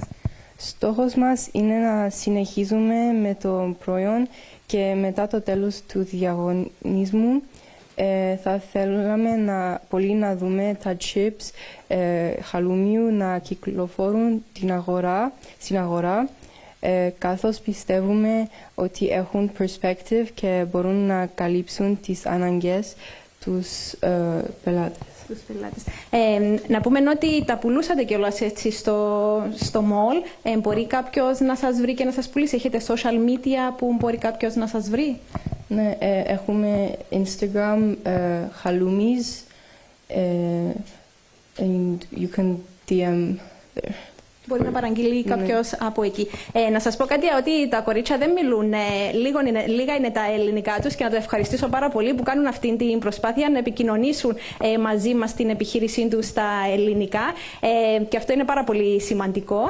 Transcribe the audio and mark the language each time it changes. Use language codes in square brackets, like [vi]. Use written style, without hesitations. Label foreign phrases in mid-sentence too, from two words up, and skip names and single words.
[el] Στόχος μας είναι να συνεχίζουμε με το προϊόν και μετά το τέλος του διαγωνισμού θα θέλαμε πολύ να δούμε τα chips χαλούμιου να κυκλοφορούν στην αγορά καθώς πιστεύουμε ότι έχουν perspective και μπορούν να καλύψουν τις ανάγκες τους πελάτες. Να πούμε ότι τα πουλούσατε κιόλας έτσι στο mall. Μπορεί κάποιος να σας βρει και να σας πουλήσει? Έχετε social media που μπορεί κάποιος να σας βρει? Ναι, έχουμε Instagram, [en] Halloumi's, and you can DM there. [el] Μπορεί να παραγγείλει κάποιος από εκεί. Να σας πω κάτι, ότι τα κορίτσια δεν μιλούν, λίγα είναι τα ελληνικά τους και να το ευχαριστήσω πάρα πολύ που κάνουν αυτή την προσπάθεια να επικοινωνήσουν μαζί μας την επιχείρησή τους στα ελληνικά και αυτό είναι πάρα πολύ σημαντικό.